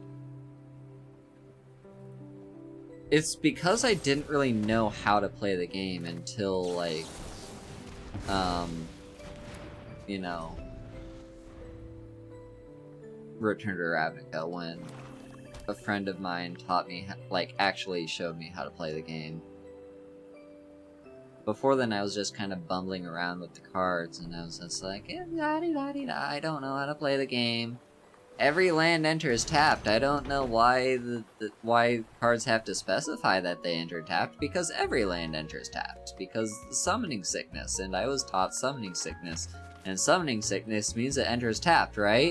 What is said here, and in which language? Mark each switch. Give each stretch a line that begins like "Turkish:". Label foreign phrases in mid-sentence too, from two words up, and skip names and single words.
English: It's because I didn't really know how to play the game until, like, you know, Return to Ravnica, when a friend of mine taught me, like, actually showed me how to play the game. Before then, I was just kind of bumbling around with the cards, and I was just like, la-di-da-di-da, I don't know how to play the game. Every land enters tapped. I don't know why why cards have to specify that they enter tapped, because every land enters tapped. Because Summoning Sickness, and I was taught Summoning Sickness. And Summoning Sickness means it enters tapped, right?